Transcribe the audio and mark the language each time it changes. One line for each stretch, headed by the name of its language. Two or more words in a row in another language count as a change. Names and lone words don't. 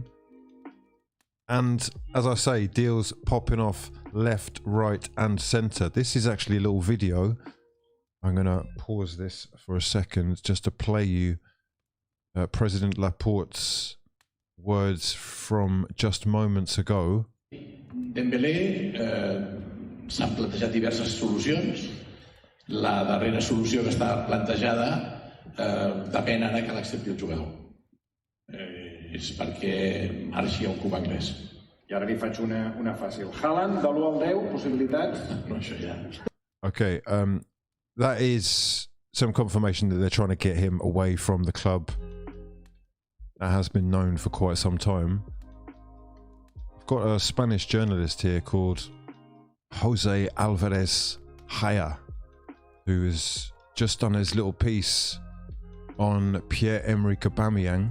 English: And as I say, deals popping off left, right and centre. This is actually a little video. I'm going to pause this for a second just to play you President Laporte's words from just moments ago.
Catalan: Dembele, s'han plantejat diverses solucions. La darrera solució que està plantejada depèn ara que l'accepti el jugador. És perquè marxi al club anglès. I ara li faig una fàcil. Haaland, de l'1 al 10, possibilitats? No, això ja.
English: Okay, that is some confirmation that they're trying to get him away from the club. That has been known for quite some time. I've got a Spanish journalist here called Jose Alvarez Haya, who has just done his little piece on Pierre-Emerick Aubameyang.